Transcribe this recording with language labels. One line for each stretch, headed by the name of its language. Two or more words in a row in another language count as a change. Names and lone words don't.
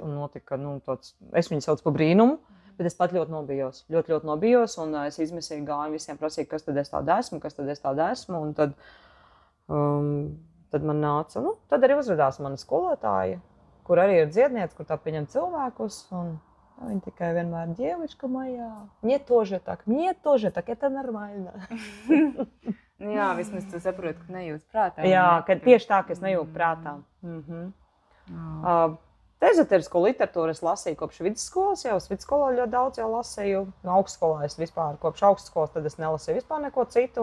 Latvian: Un notika, es viņu saucu par brīnumu, bet es pat ļoti nobijos. Ļoti, ļoti nobijos, un es izmisīgi gāju visiem prasīju, kas tad es tāda esmu, Un tad man nāca, tad arī uzrādījās mana skolotāja, kur arī ir dziedniece, kur tā pieņem cilvēkus. Viņa tikai vienmēr dievišķa Maja.
Russian: Мне тоже так, это нормально.
Latvian: Jā, vismaz tu saproti, ka nejūti prātā. Jā, ka tieši tā, ka es nejūtu prātā. Ezoterisko literatūru es lasīju kopš vidusskolas, jau es vidusskolā ļoti daudz jau lasīju. Augstskolā es vispār, kopš augstskolas, tad es nelasīju vispār neko citu.